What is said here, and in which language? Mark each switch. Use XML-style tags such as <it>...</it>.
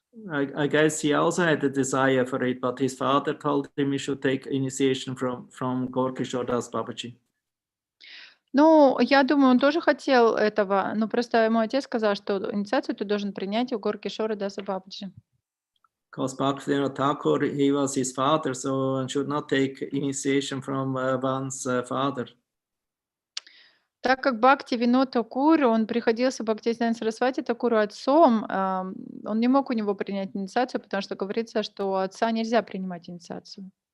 <en>I guess he also had a desire for it, but his father told him he should take initiation from Gorkishore Das Babaji.</en> <ru>Ну, я думаю, он тоже хотел этого, но просто ему отец сказал, что инициацию ты должен принять у Горкишора Даса Бабаджи.</ru> <en>Because Bhaktivinoda Thakur, he was his father, so one should not take initiation from one's father.</en> <ru>Так как Бхакти Винод Такур, он приходился Бхактисиданта Сарасвати Такуру отцом, он не мог у него принять инициацию, потому что говорится, что у отца нельзя принимать инициацию.</ru>